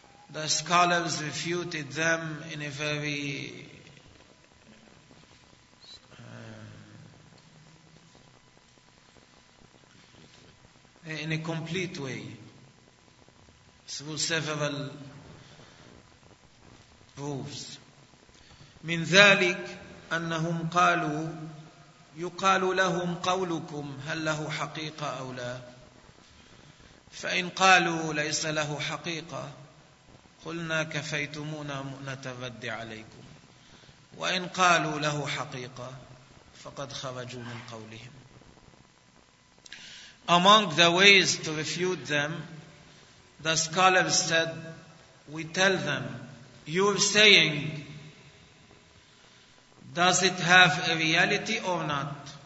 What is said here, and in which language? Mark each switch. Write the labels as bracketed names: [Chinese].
[English] The scholars refuted them in a very in a complete way through several proofs. [Arabic] من ذلك أنهم قالوا يقال لهم قولكم هل له حقيقة أو لا؟ فإن قالوا ليس له حقيقة قلنا كفيتمونا نتبدي عليكم، وإن قالوا له حقيقة فقد خرجوا من قولهم. [English] Among the ways to refute them, the scholars said, we tell them, you're saying, does it have a reality or not?